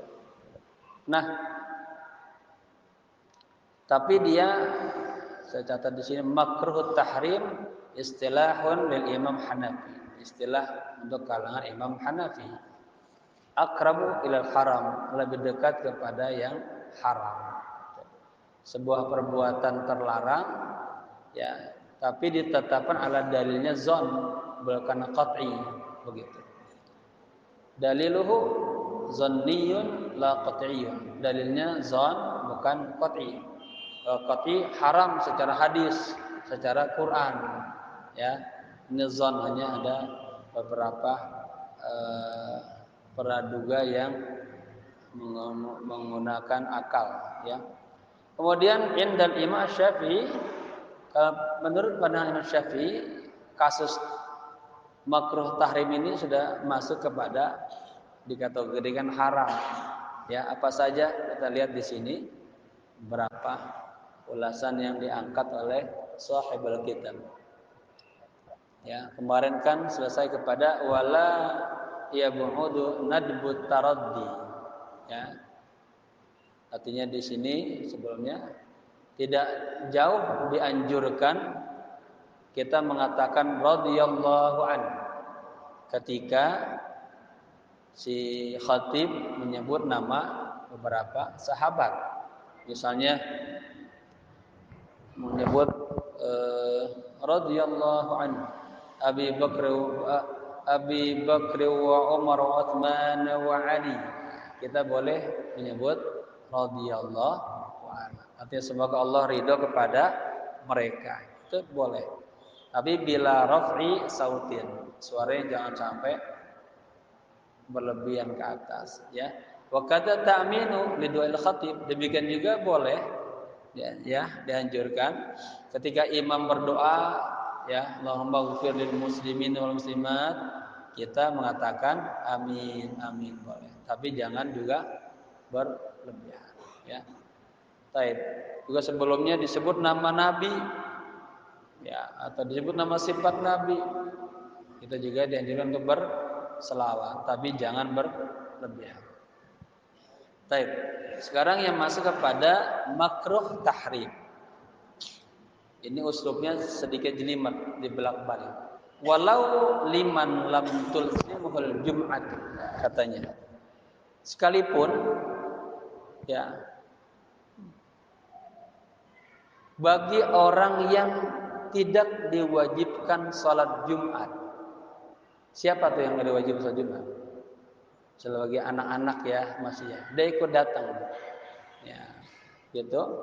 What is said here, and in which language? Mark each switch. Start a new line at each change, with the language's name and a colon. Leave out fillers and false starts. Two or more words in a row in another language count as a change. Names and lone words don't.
Indonesian: Nah, tapi dia, saya catat di sini,
Arabic: مكروه تحريم اصطلاح للإمام الحنفي,
Indonesian: istilah untuk kalangan Imam Hanafi.
Arabic: أقرب إلى الحرام,
Indonesian: lebih dekat kepada yang haram. Sebuah perbuatan terlarang, ya, tapi ditetapkan ala dalilnya zon, bukan qat'i, begitu.
Arabic: دليله ظني لا قطعي.
Indonesian: Dalilnya zon, bukan qat'i. Qat'i haram secara hadis, secara Quran, ya. Ini zon, hanya ada beberapa praduga yang menggunakan akal, ya. Kemudian
Arabic: عند الإمام الشافعي,
Indonesian: menurut pandangan Imam Syafi'i, kasus makruh tahrim ini sudah masuk kepada dikategorikan haram. Ya, apa saja kita lihat di sini berapa ulasan yang diangkat oleh
Arabic: صاحب الكتاب.
Indonesian: Ya, kemarin kan selesai kepada
Arabic: ولا يبعد ندب الترضي.
Indonesian: Ya. Artinya di sini sebelumnya tidak jauh dianjurkan kita mengatakan
Arabic: رضي الله عنه
Indonesian: ketika si khatib menyebut nama beberapa sahabat. Misalnya menyebut
Arabic: رضي الله عنه أبي بكر وعمر وعثمان وعلي.
Indonesian: Kita boleh menyebut
Arabic: رضي الله عنه.
Indonesian: Artinya semoga Allah ridho kepada mereka. Itu boleh.
Arabic: Tapi بلا رفع صوت,
Indonesian: suaranya jangan sampai berlebihan ke atas, ya. Wa kata
Arabic: تأمين لدعاء الخطيب,
Indonesian: demikian juga boleh, ya, dianjurkan ketika imam berdoa, ya,
Arabic: اللهم اغفر للمسلمين والمسلمات,
Indonesian: kita mengatakan amin, amin boleh. Tapi jangan juga berlebihan, ya. Baik. Juga sebelumnya disebut nama nabi, ya, atau disebut nama sifat nabi, kita juga dianjurkan untuk berselawat, tapi jangan berlebihan. Baik. Sekarang yang masuk kepada makruh tahrim. Ini uslubnya sedikit jelimet, dibelak-balik.
Arabic: ولو لمن لم تلزمه الجمعة,
Indonesian: katanya. Sekalipun, ya, bagi orang yang tidak diwajibkan salat Jumat. Siapa tuh yang tidak diwajibkan salat Jumat? Sebagai anak-anak, ya, masih, ya, dia ikut datang, ya, gitu.